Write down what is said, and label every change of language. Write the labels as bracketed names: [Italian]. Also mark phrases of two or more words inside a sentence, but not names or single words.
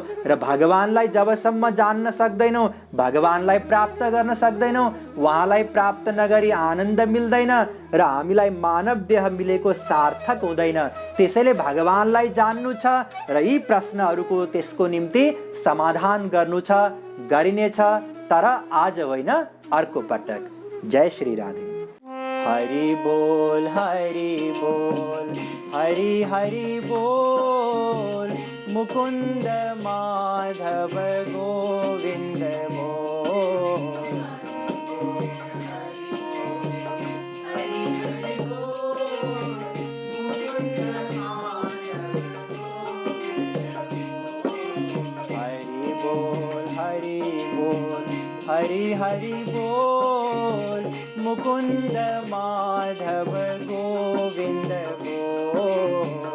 [Nepali] र भगवानलाई जबसम्म जान्न सक्दैनौँ, भगवानलाई प्राप्त गर्न सक्दैनौँ, उहाँलाई प्राप्त नगरी आनन्द मिल्दैन र हामीलाई मानव देह मिलेको सार्थक हुँदैन। त्यसैले भगवानलाई जान्नु छ र यी प्रश्नहरूको त्यसको निम्ति समाधान गर्नु छ, गरिनेछ, तर आज होइन, अर्को पटक। जय श्री राधे। हरि बोल, हरि बोल, हरि हरि बोल, मुकुंद माधव गोविंद बोल। हरि बोल, हरि बोल, हरि हरि बोल, मुकुंद माधव गोविंद बोल।